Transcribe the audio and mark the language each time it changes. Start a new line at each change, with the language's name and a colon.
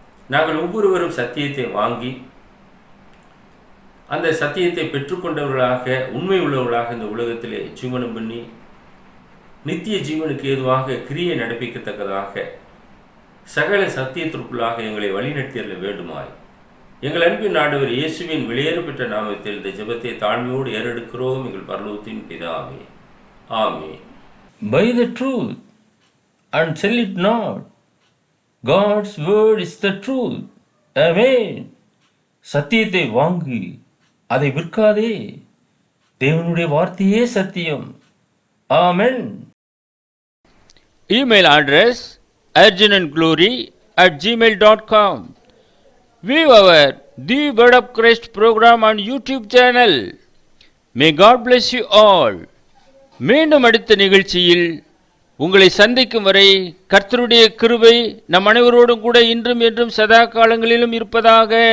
Tamil: நாங்கள் ஒவ்வொருவரும் சத்தியத்தை வாங்கி அந்த சத்தியத்தை பெற்றுக்கொண்டவர்களாக, உண்மை உள்ளவர்களாக இந்த உலகத்திலே ஜீவனம் பண்ணி நித்திய ஜீவனுக்கு ஏதுவாக கிரியை நடப்பிக்கத்தக்கதாக சகல சத்தியத்திற்குள்ளாக எங்களை வழிநடத்தியல்ல வேண்டுமாய் எங்கள் அன்பின் ஆண்டவர் இயேசுவின் வெளியேறு பெற்ற நாமத்தில் இந்த ஜெபத்தை தாழ்மையோடு ஏறெடுக்கிறோம் எங்கள் பரலோகத்தின் பிதாவே. ஆமென்.
English: Buy the truth and sell it not. God's word is the truth. Amen.
Tamil: சத்தியத்தை வாங்கி அதை விற்காதே. தேவனுடைய வார்த்தையே சத்தியம். ஆமென்.
English: Email address urgentandglory@gmail.com. View our The Word of Christ program on YouTube channel. May God bless you all.
Tamil: மீண்டும் அடுத்த நிகழ்ச்சியில் உங்களை சந்திக்கும் வரை கர்த்தருடைய கிருபை நம் அனைவரோடும் கூட இன்றும் என்றும் சதா காலங்களிலும் இருப்பதாக.